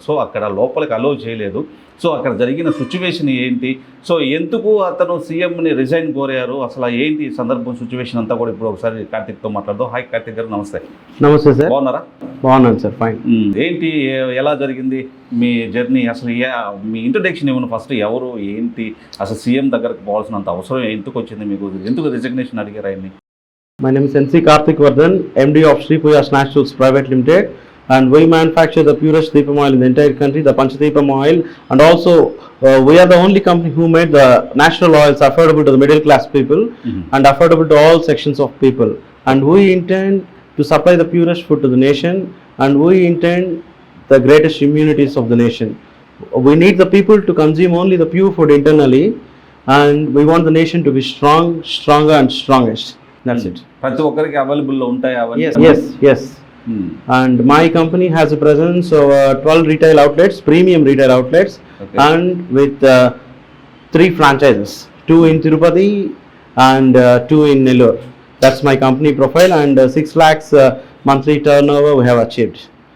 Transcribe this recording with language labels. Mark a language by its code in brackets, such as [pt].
[te] So అక్కడ లోపలికి అలో చేయలేదు. సో అక్కడ జరిగిన సిచ్యువేషన్ ఏంటి, సో ఎందుకు అతను సీఎంని రిజైన్ కోరారు, అసలు ఏంటి సందర్భం, సిచ్యువేషన్ అంతా కూడా ఇప్పుడు ఒకసారి కార్తిక్తో మాట్లాడదాం. హాయ్ కార్తిక్ గారు, నమస్తే. నమస్తే సార్. బాగున్నారా? బాగున్నాను సార్, ఫైన్. ఏంటి, ఎలా జరిగింది మీ జర్నీ, అసలు మీ ఇంట్రడక్షన్ ఏమన్నా ఫస్ట్, ఎవరు ఏంటి, అసలు సీఎం దగ్గరకు పోవాల్సినంత అవసరం ఎందుకు వచ్చింది మీకు, ఎందుకు రిజిగ్నేషన్ అడిగారు ఆయన్ని? [en] My name is NC Karthik Vardhan, MD of Sri Puja Snatch Foods Private Limited, and we manufacture the purest Deepam oil in the entire country, the Panchadeepam oil, and also we are the only company who made the natural oils affordable to the middle class people and affordable to all sections of people. And we intend to supply the purest food to the nation, and we intend the greatest immunities of the nation. We need the people to consume only the pure food internally, and we want the nation to be strong, stronger and strongest. That's it. [te] ప్రతి ఒక్కరికి అవైలబుల్లో ఉంటాయి అవన్నీ? [en] Yes. And my company has a presence of 12 retail outlets, premium retail outlets, okay, and with 3 franchises, 2 in Tirupati and 2 in Nellore. That's my company profile, and 6 lakhs monthly turnover we have achieved.